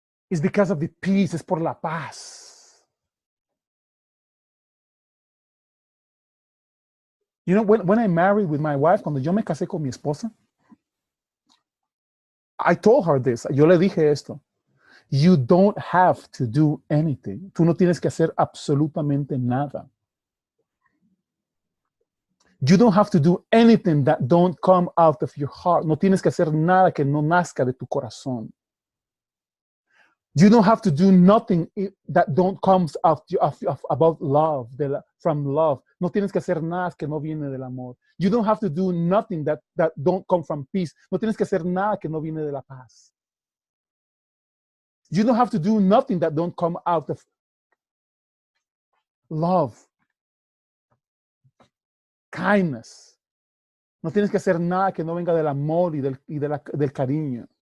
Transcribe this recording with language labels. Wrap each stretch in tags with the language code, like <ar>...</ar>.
<en>It's because of the peace.</en> <es>Es por la paz.</es> <en>You know, when I married with my wife,</en> <es>cuando yo me casé con mi esposa,</es> <en>I told her this.</en> <es>Yo le dije esto.</es> <en>You don't have to do anything.</en> <es>Tú no tienes que hacer absolutamente nada.</es> <en>You don't have to do anything that don't come out of your heart.</en> <es>No tienes que hacer nada que no nazca de tu corazón.</es> <en>You don't have to do nothing that don't come out about love, from love.</en> <es>No tienes que hacer nada que no viene del amor.</es> <en>You don't have to do nothing that don't come from peace.</en> <es>No tienes que hacer nada que no viene de la paz.</es> <en>You don't have to do nothing that don't come out of love. Kindness.</en> <es>No tienes que hacer nada que no venga del amor y del cariño.</es>